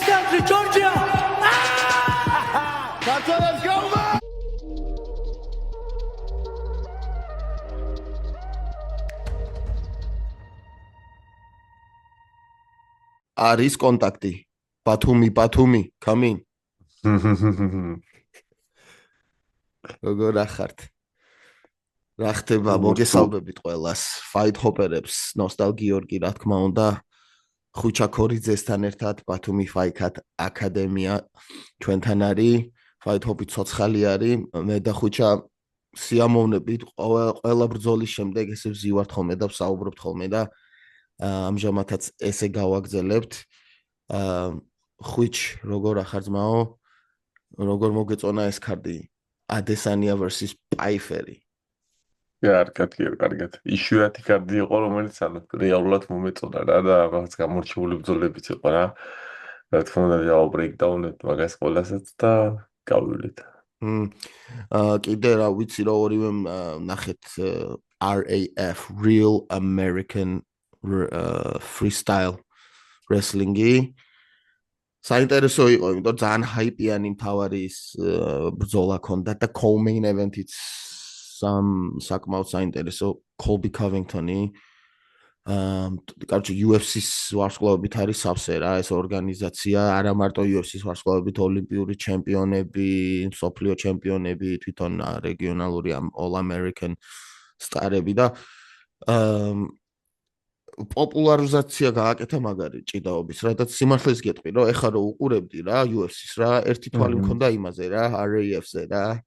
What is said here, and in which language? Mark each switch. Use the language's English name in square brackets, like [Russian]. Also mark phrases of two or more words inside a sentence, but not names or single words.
[English] Georgia. Let's go, man! [Georgian] არის კონტაქტი. Ბათუმი, [English] come in. [Georgian] როგორ ახართ? რა ხდება? მოგესალმებით ყველას. Fight Hopper-ებს, ნოსტალ გიორგი, რა თქმა უნდა, ხუჩა ქორიძესთან ერთად ბათუმი Fight აკადემია ჩვენთან არის. Fight Hop-ი ცოცხალი არის. მე და ხუჩა სიამოვნებით ყველა ბრძოლის შემდეგ ესე ვზივართ ხოლმე და ვსაუბრობთ ხოლმე და ამჟამადაც ესე გავაგზელებთ. ხუჩ, როგორ ახარ ძმაო? როგორ მოგეწონა ეს კარდი? Adesanya versus Pfeiffer. კარგად. იშვიათი კარდი იყო, რომელიც რეალურად მომეწონა რა და რაღაც გამორჩეული ბრძოლებიც იყო რა. რა თქმა უნდა, breakdown-ით მაგას ყველასაც და გავივლით. კიდე რა ვიცი რა ორივე ნახეთ RAF Real American Freestyle Wrestling-ი. საინტერესო იყო, იმიტომ ძალიან ჰაიპიანი მთავარი ის ბრძოლა ქონდა და [English] co-main event- [Georgian] იც საკმაოდ საინტერესო Colby Covington-ი. კარგი UFC-ს ვარსკვლავებით არის სავსე რა ეს ორგანიზაცია, არა მარტო UFC-ს ვარსკვლავებით ოლიმპიური ჩემპიონები, მსოფლიო ჩემპიონები, თვითონ რეგიონალური [English] All American [Georgian] სტარები და პოპულარიზაცია გააკეთა მაგარი ჭიდაობის, რადგან სიმართლეს გეტყვი, რომ ეხლა რო უყურებდი რა UFC-ს რა, ერთი თვალი მქონდა იმაზე რა, RAF-ზე რა.